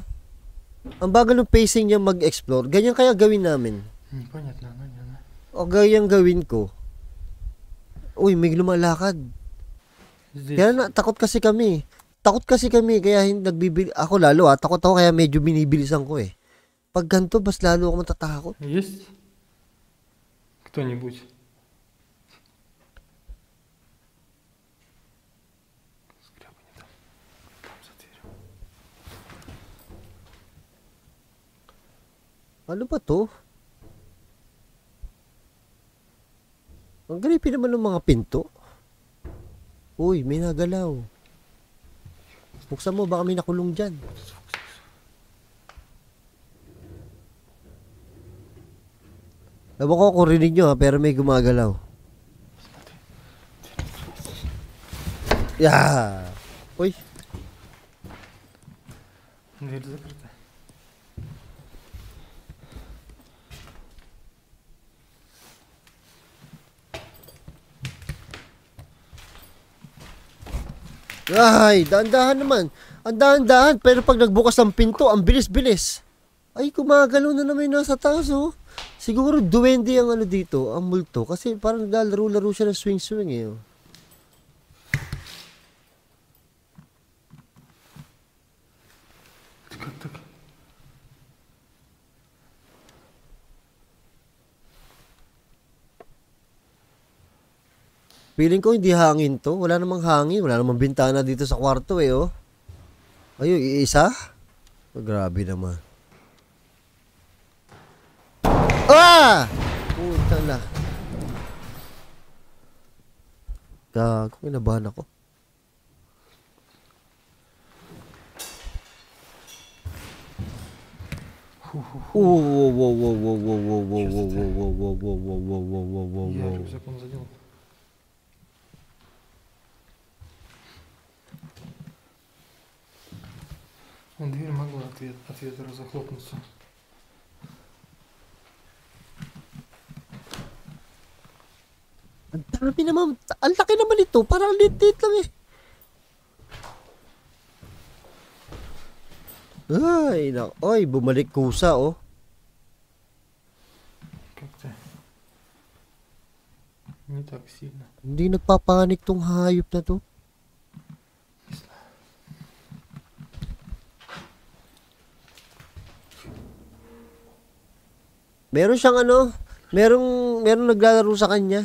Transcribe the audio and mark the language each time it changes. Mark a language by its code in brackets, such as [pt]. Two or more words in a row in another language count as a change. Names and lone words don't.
[tl] Ang bagal ng pacing niya mag-explore. Ganyan kaya gawin namin. [ru] Непонятно, она не она. [tl] O ganyan gawin ko. Uy, may lumalakad. [ru] Здесь. [tl] Kaya takot kasi kami. Kaya hindi nagbibili. Ako lalo takot ako kaya medyo binibilisan ko eh. Pag ganito, mas lalo ako matatakot. [ru] Есть кто-нибудь? Скрябани там. Там за дверью. [tl] Ano ba to? Ang creepy naman ng mga pinto. Uy, may nagalaw. Buksan mo, baka may nakulong dyan. Ewan ko kung rinig nyo pero may gumagalaw. Yeah. Uy. [ru] Дверь закрыта. [tl] Ay, dahan-dahan naman. Ang dahan-dahan, pero pag nagbukas ng pinto, ang bilis-bilis. Ay, gumagalaw na naman yung nasa taas, oh. Siguro duwende ang ano dito, ang multo. Kasi parang naglalaro-laro siya ng swing-swing, eh. Oh. [ru] Как так? [tl] Feeling ko hindi hangin to. Wala namang hangin. Wala namang bintana dito sa kwarto, eh, oh. Ayun, iisa? Oh, grabe naman. Ah! Puta na. Gago, kinabahan ako. Wow, wow, wow, wow, wow, wow, wow, wow, wow, wow, wow, wow, wow, wow, wow, wow, [ru] Я wow. рюкзаком задел. Дверь могла от ветра захлопнуться. [tl] Ang dami naman. Ang laki naman ito. Parang lit-lit lang, eh. Ay, oy, bumalik kusa, oh. [ru] Как-то не так сильно. [tl] Hindi nagpapanik tong hayop na to. Meron siyang ano, merong naglalaro sa kanya.